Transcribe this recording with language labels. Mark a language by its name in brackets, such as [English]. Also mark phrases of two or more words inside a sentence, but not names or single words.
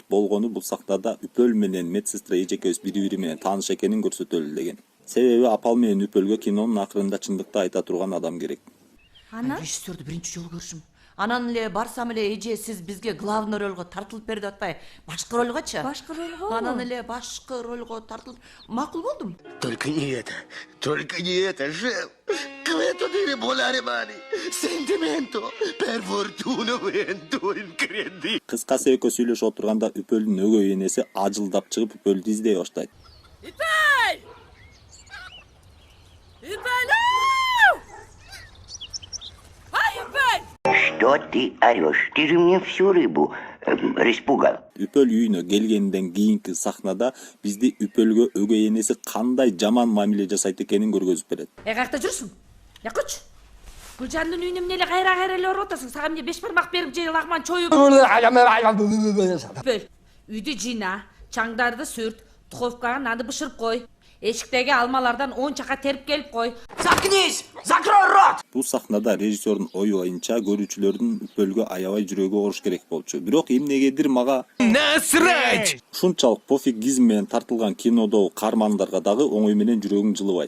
[Kyrgyz] Болгону бул сахнада үпөл менен медсестра эжекебиз бири-бири менен тааныш экенин көрсөтөлү деген. Себеби апал менен үпөлгө кинонун акырында чындыкты айта турган адам керек. Анан Режиссерду биринчи жолу көрүшүм. Анан эле барсам эле эже сиз бизге главный ролго тартылып берди деп атпай, башкы ролгочу. башкы ролго? Анан эле башкы ролго тартылып макул болдум. [Russian] Только не это, шеф. [Italian] Questo dire volare mani, sentimento, per fortuna vento incredibile. [Kyrgyz] Кыскасы экөө сүйлөшүп отурганда үпөлдүн өгөй энеси ажылдап чыгып үпөлдү издей баштайт. Үпөл! Үпөл! Ай, үпөл! [Russian] Что ты орешь? Ты же мне всю рыбу распугал. [Kyrgyz] Үпөл үйүнө келгенден кийинки сахнада бизди үпөлгө өгөй энеси кандай жаман мамиле жасайт экенин көргөзүп берет. Каякта жүрсүң? Якыч. Гүлжандын үйүнө эмне эле кайра эле барып атасың? Сага эмне 5 бармак берип же лагман чоюп. Үпөл. Үйдү жыйна, чаңдарды сүрт, духовкага нанды бышырып кой. Эшиктеги алмалардан 10 чака терип келип кой. [Russian] Заткнись! Закрой рот! [Kyrgyz] Бул сахнада режиссердун ою боюнча көрүүчүлөрдүн үпөлгө аябай жүрөгү ооруш керек болчу. Бирок эмнегедир мага насрать! Ушунчалык пофигизм менен тартылган кинодогу каармандарга дагы оңой менен жүрөгүң жылыбайт.